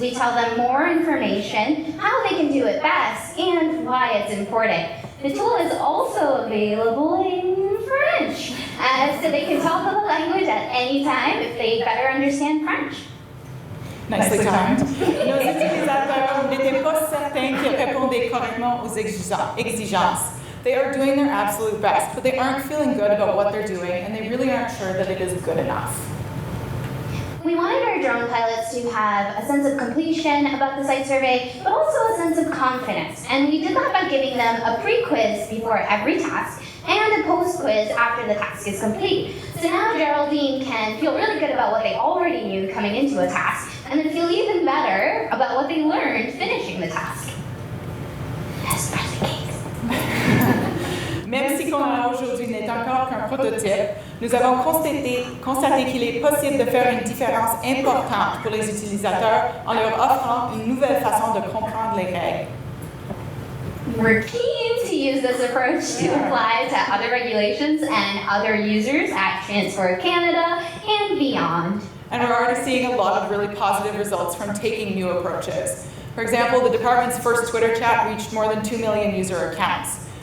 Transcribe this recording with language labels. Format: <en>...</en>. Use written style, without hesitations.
<en>We tell them more information, how they can do it best, and why it's important. The tool is also available in French, so they can talk the language at any time if they better understand French. Nicely timed.</en> <fr>Nos utilisateurs n'étaient pas certains qu'ils répondaient correctement aux exigences.</fr> <en>They are doing their absolute best, but they aren't feeling good about what they're doing, and they really aren't sure that it is good enough. We wanted our drone pilots to have a sense of completion about the site survey, but also a sense of confidence. And we did that by giving them a pre-quiz before every task and a post-quiz after the task is complete. So now Geraldine can feel really good about what they already knew coming into a task, and then feel even better about what they learned finishing the task. Let's press the cake.</en> <fr>ce qu'on a aujourd'hui n'est encore qu'un prototype, nous avons constaté qu'il est possible de faire une différence importante pour les utilisateurs en leur offrant une nouvelle façon de comprendre les règles.</fr> <en>We're keen to use this approach to apply to other regulations and other users at Transport Canada and beyond. And we're already seeing a lot of really positive results from taking new approaches. For example, the department's first Twitter chat reached more than 2 million user accounts.</en>